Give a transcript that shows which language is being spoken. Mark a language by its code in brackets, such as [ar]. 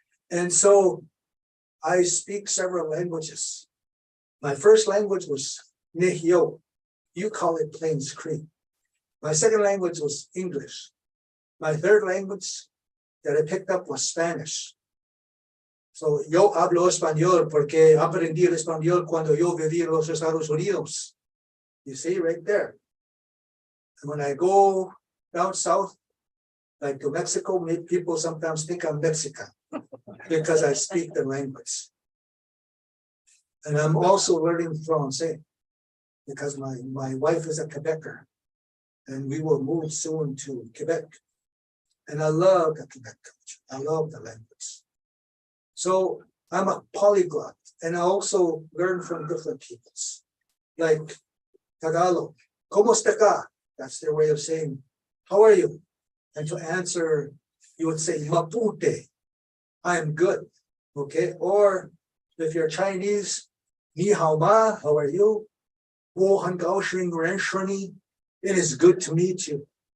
[en] And so I speak several languages. My first language was Nehio. You call it Plains Cree. My second language was English. My third language that I picked up was Spanish. [es] So yo hablo español porque aprendí el español cuando yo viví en los Estados Unidos. [en] You see right there. And when I go down south, like to Mexico, people sometimes think I'm Mexican because I speak the language. And I'm also learning Francais because my wife is a Quebecer. And we will move soon to Quebec. And I love the Quebec culture. I love the language. So I'm a polyglot, and I also learn from different peoples. Like Tagalog, [es] ¿Cómo está acá? [en] That's their way of saying, how are you? And to answer, you would say, Mapuche, I'm good, okay? Or if you're Chinese, [zh] Ni hao ma, [en] how are you? [zh] Wo han gao shing ren shuni. [en] It is good to meet you.